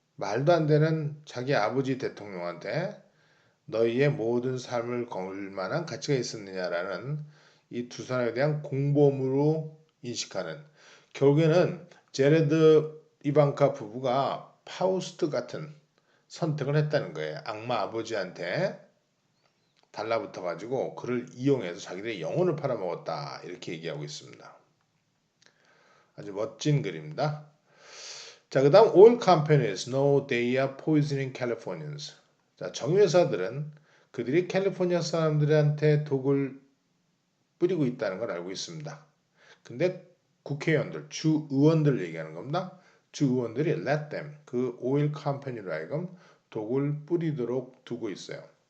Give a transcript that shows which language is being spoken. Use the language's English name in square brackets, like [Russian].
[Korean] 말도 안 되는 자기 아버지 대통령한테 너희의 모든 삶을 걸 만한 가치가 있었느냐라는 이 두 사람에 대한 공범으로 인식하는 결국에는 제레드 이방카 부부가 파우스트 같은 선택을 했다는 거예요. 악마 아버지한테 달라붙어 가지고 그를 이용해서 자기들의 영혼을 팔아먹었다 이렇게 얘기하고 있습니다. 아주 멋진 글입니다. 자, 그 다음 [English] oil companies know they are poisoning Californians. [Korean] 자, 정유회사들은 그들이 캘리포니아 사람들한테 독을 뿌리고 있다는 걸 알고 있습니다. 근데 국회의원들, 주 의원들 얘기하는 겁니다. 주 의원들이 [English] let them, [Korean] 그 오일 컴퍼니로 하여금 독을 뿌리도록 두고 있어요.